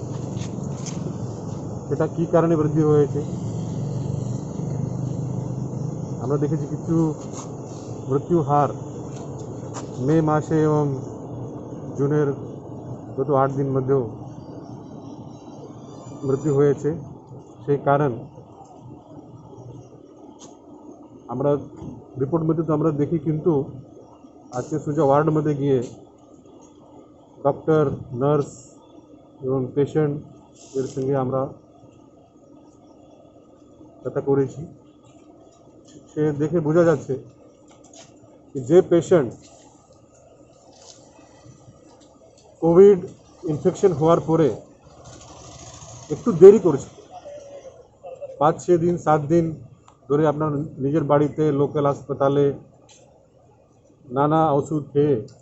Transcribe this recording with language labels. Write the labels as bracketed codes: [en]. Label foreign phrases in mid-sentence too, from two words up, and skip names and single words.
[bn] সেটা কি কারণে বৃদ্ধি হয়েছে আমরা দেখেছি কিছু মৃত্যু হার মে মাসে এবং জুনের গত 8 দিন মধ্যেও মৃত্যু হয়েছে সেই কারণ আমরা রিপোর্ট মধ্যে তো আমরা দেখি কিন্তু আজকে সোজা ওয়ার্ড মধ্যে গিয়ে [en] doctor nurse [bn] एवं पेशेंट এর সঙ্গে আমরা কথা করেছি সে দেখে বোঝা যাচ্ছে যে পেশেন্ট কোভিড ইনফেকশন হওয়ার পরে একটু দেরি করেছে 5-6 দিন 7 দিন ধরে আপনার নিজের বাড়িতে লোকাল হাসপাতালে নানা ওষুধ খেয়ে